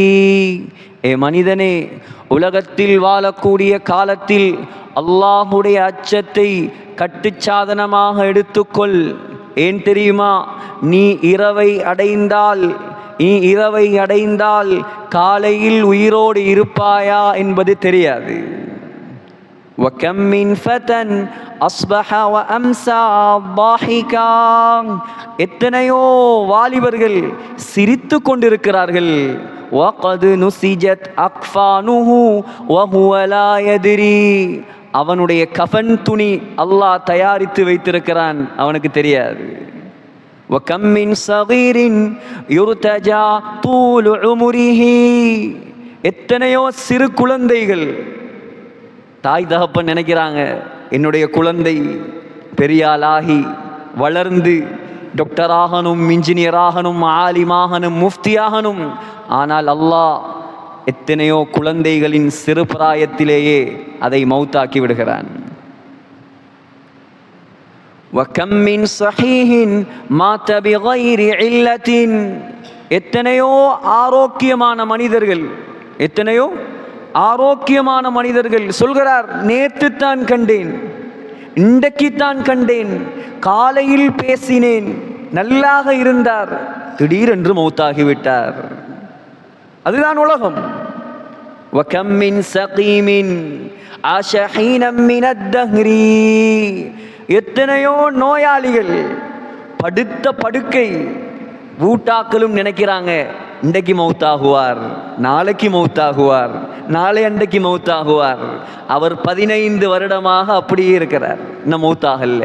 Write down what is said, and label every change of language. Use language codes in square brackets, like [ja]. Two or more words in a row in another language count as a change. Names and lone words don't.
[ta] ஏ மனிதனே, உலகத்தில் வாழக்கூடிய காலத்தில் அல்லாஹ்வுடைய அச்சத்தை கட்டுச்சாதனமாக எடுத்துக்கொள். ஏன் தெரியுமா? நீ இரவை அடைந்தால் காலையில் உயிரோடு இருப்பாயா என்பது தெரியாது. [ar] وَكَمْ مِنْ فَتًى أَصْبَحَ وَأَمْسَى ضَاحِكًا. [ta] எத்தனையோ வாலிபர்கள் சிரித்து கொண்டிருக்கிறார்கள். [ar] وَقَدْ نُسِجَتْ أَكْفَانُهُ وَهُوَ لَا يَدْرِي. [ta] அவனுடைய கஃன் துணி அல்லாஹ் தயாரித்து வைத்திருக்கிறான், அவனுக்கு தெரியாது. [ar] وَكَمْ مِنْ صَغِيرٍ يُرْتَجَى طُولُ عُمُرِهِ. [ta] எத்தனையோ சிறு குழந்தைகள், தாய் தகப்பன் நினைக்கிறாங்க என்னுடைய குழந்தை பெரியாளாகி வளர்ந்து டாக்டராகணும், இன்ஜினியராகணும், ஆலிமாகணும், முஃப்தியாகணும். ஆனால் அல்லாஹ் எத்தனையோ குழந்தைகளின் சிறு பிராயத்திலேயே அதை மௌத்தாக்கி விடுகிறான். [ar] وَكَمْ مِنْ صَحِيحٍ مَاتَ بِغَيْرِ عِلَّةٍ. [ta] எத்தனையோ ஆரோக்கியமான மனிதர்கள் சொல்கிறார்: நேற்று தான் கண்டேன், இன்றைக்குத்தான் கண்டேன், காலையில் பேசினேன், நல்லாக இருந்தார், திடீரென்று மௌத்தாகிவிட்டார். அதுதான் உலகம். [ar] وَكَمْ مِنْ سَقِيمٍ عَاشَ حِينًا مِنَ الدَّهْرِ. [ta] எத்தனையோ நோயாளிகள் படுத்த படுக்கை. வீட்டாக்களும் நினைக்கிறாங்க இன்றைக்கு மௌத்தாகுவார், நாளைக்கு மௌத்தாகுவார், நாளை அன்றைக்கு மௌத்தாகுவார். அவர் 15 வருடமாக அப்படியே இருக்கிறார், இன்னும் மௌத்தாகல்ல.